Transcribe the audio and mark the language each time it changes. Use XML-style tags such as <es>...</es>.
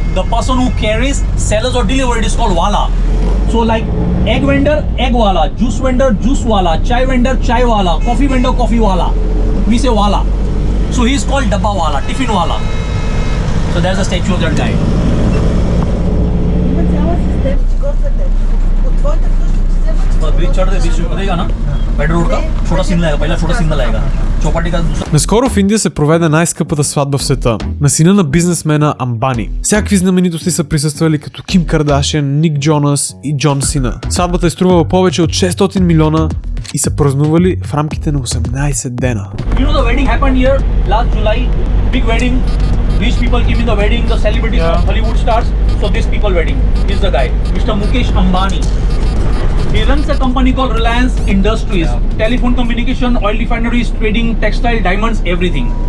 <en>The person who carries, sellers or deliver it is called Wala. So like egg vendor, egg wala. Juice vendor, juice wala. Chai vendor, chai wala. Coffee vendor, coffee wala. We say Wala. So he is called Dabba Wala, Tiffin Wala. So there's a statue of that guy.</en> <bg>Има цяла система, че гответе. От твоята къща, че вземат...</bg> <hi>bridge चढ़ दे बीच में पड़ेगा ना petrol road का छोटा signal आएगा पहला छोटा signal आएगा चौपाटी का दूसरा.</hi> <bg>Наскоро в Индия се проведе най-скъпата сватба в света на сина на бизнесмена Амбани. Всякакви знаменитости са присъствали като Ким Кардашиан, Ник Джонас и Джон Сина. Сватбата е струвала повече от 600 милиона и са празнували в рамките на 18 дена.</bg> <en>You know the wedding happened here last July, big wedding. Rich people came in the wedding, the celebrities from Hollywood stars. So this people wedding is the guy, Mr. Mukesh Ambani. He runs a company called Reliance Industries, telephone communication, oil refineries, trading, textile, diamonds, everything.</en>